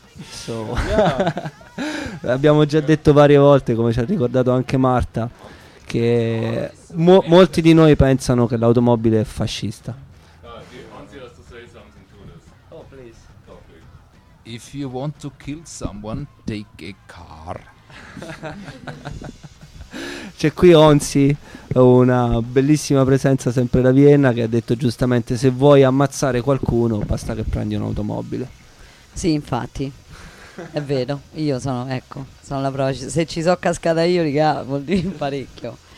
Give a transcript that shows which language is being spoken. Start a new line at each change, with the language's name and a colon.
Italian: So abbiamo già detto varie volte, come ci ha ricordato anche Marta, che molti di noi pensano che l'automobile è fascista.
English: If you want to kill someone, take a car.
Italian: C'è qui Onzi, una bellissima presenza sempre da Vienna, che ha detto giustamente: se vuoi ammazzare qualcuno, basta che prendi un'automobile. Sì, infatti. È vero, io sono, ecco, sono la prova. Se ci so cascata io, riga, vuol dire parecchio.